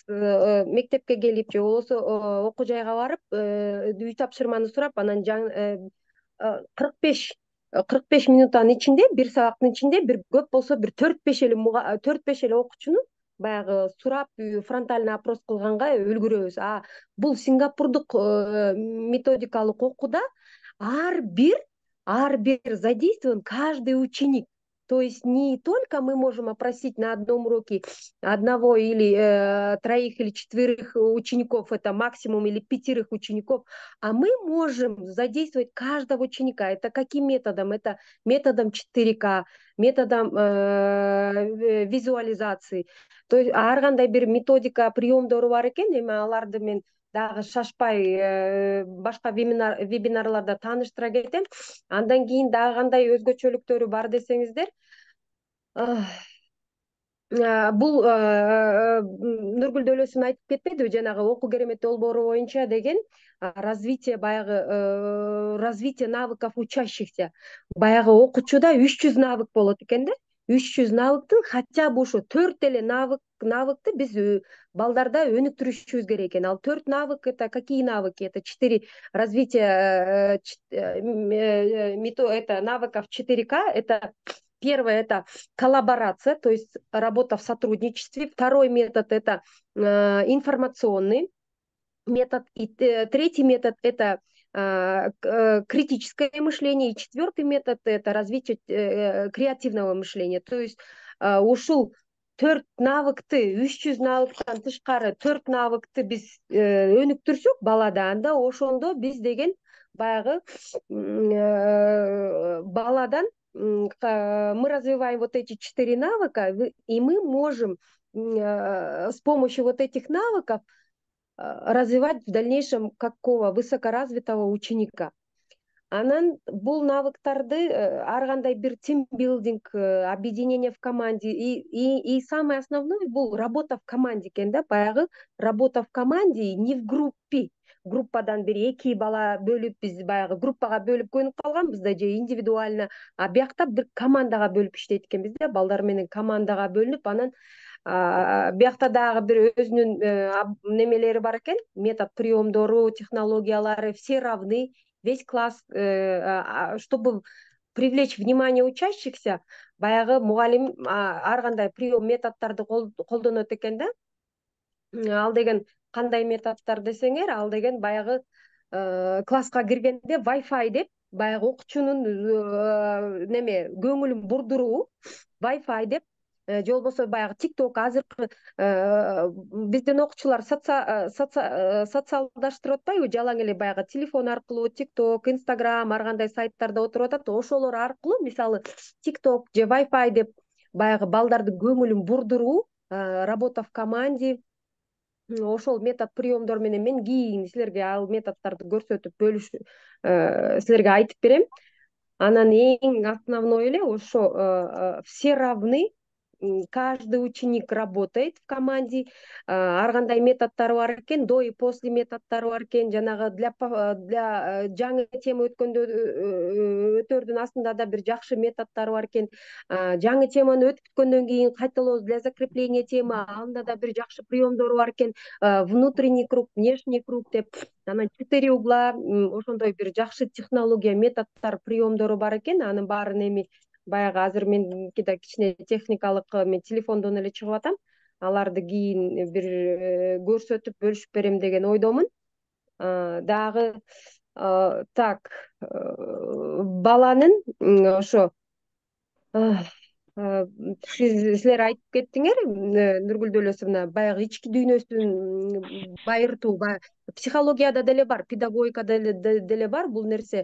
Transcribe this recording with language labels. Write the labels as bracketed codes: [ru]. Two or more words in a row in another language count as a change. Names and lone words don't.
[ky] Мектепке келип же болбосо окуу жайга барып, үй тапшырманы сурап, анан 45 минуттан ичинде, 1 сабактын ичинде бир көп болсо бир 4-5 эле окуучуну баягы сурап, фронтальный опрос кылганга үлгүрөбүз. Бул сингапурдук методикалык окууда ар бир [ru] задействован каждый ученик. То есть не только мы можем опросить на одном уроке одного или 3 или 4 учеников, это максимум, или 5 учеников, а мы можем задействовать каждого ученика. Это каким методом? Это методом 4К, методом визуализации. То есть [ky] ар кандай бир методика, приемдору бар экен. Эми аларды мен дагы шашпай башка вебинарларда тааныштыра кетем. Андан кийин дагы кандай өзгөчөлүктөрү бар десеңиздер, бул Нургүл Дөлөсүн айтып кетпедиби, жанагы окуу керемет долбоору боюнча деген [ru] развитие навыков учащихся. [ky] Баягы окуучуда 300 навык болот экен да. 300 навыктын [ru] хотя бы [ky] ошо 4 эле навыкты биз балдарда өнүктүрүшүбүз керек экен. Ал 4 навык [ru] — это какие навыки? Это 4 развитие навыков 4К. Это первое — это коллаборация, то есть работа в сотрудничестве. Второй метод — это информационный метод. И третий метод — это критическое мышление. И четвертый метод — это развитие креативного мышления. То есть [ky] ушул 4 навыкты, 300 навыктан тышкары 4 навыкты биз өнүктүрсөк балада, анда ошондо биз деген баягы баладан [ru] мы развиваем вот эти 4 навыка, и мы можем с помощью вот этих навыков развивать в дальнейшем какого высокоразвитого ученика. [ky] Анан бул навыктарды ар кандай бир тимбилдинг, [ru] объединение в команде, и самое основное — бул работа в команде [ky] экен да. [ru] Баягы работа в команде, не в группе. [ky] группадан бир 2 бала бөлүп биз баягы группага бөлүп көнүп калганбыз да, же индивидуально. А биякта бир командага бөлүп иштейт экенбиз да, балдар менен командага бөлүнүп, анан биякта дагы бир өзүнүн немелери бар экен, метод приемдору, технологиялары, [ru] все равны, весь класс, чтобы привлечь внимание учащихся, [ky] баягы мугалим ар кандай прием методдорду колдонот экен да. Ал деген кандай методдор десеңер, ал деген баягы класска киргенде Wi-Fi деп, баягы окуучунун неме көңүлүн бурдуруу Wi-Fi деп, же болбосо баягы TikTok азыркы биздин окуучулар социалдаштырып атпайбы, жалаң эле баягы телефон аркылуу TikTok, Instagram, ар кандай сайттарда отуруп атат. Ошолор аркылуу мисалы TikTok же Wi-Fi деп баягы балдардын көңүлүн бурдуруу, [ru] работа в команде, [ky] ошол метод приемдор менен мен кийин силерге ал методдорду көрсөтүп силерге айтып берем. Анан эң основной эле ошо [ru] все равны, каждый ученик работает в команде, [ky] ар кандай методдору бар экен, [ru] до и после [ky] методдору бар экен, жанагы для жаңы тема өтөрдүн астында да бир жакшы методдору бар экен, жаңы теманы өтүп бүткөндөн кийин кайталоо [ru] для закрепления темы, [ky] анда да бир жакшы приемдору бар экен, [ru] внутренний круг, внешний круг [ky] деп, анан 4 угла, ошондой бир жакшы технология, методдор, приемдору бар экен. Анын баарын эми баягы азыр меники да кичине техникалык, мен телефондон эле чыгып атам, аларды кийин бир көрсөтүп бөлүшүп берем деген ойдомун. Дагы так, баланын ошо силер айтып кеттиңер, Нургүл Дөлөсовна, баягы ички дүйнөсүн байыртуу, психологияда деле бар, педагогикада деле бар бул нерсе.